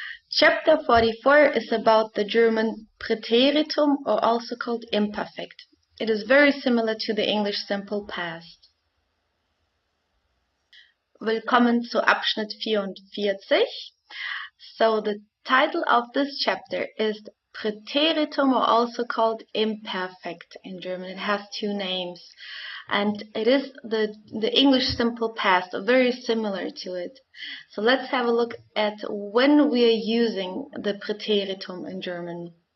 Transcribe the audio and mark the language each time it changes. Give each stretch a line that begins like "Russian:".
English: Chapter 44 is about the German Präteritum, or also called imperfect. It is very similar to the English simple past.
German: Willkommen zu Abschnitt 44.
English: So the title of this chapter is Präteritum, or also called imperfect in German. It has two names. And it is the English simple past, very similar to it. So let's have a look at when we are using the Präteritum in German.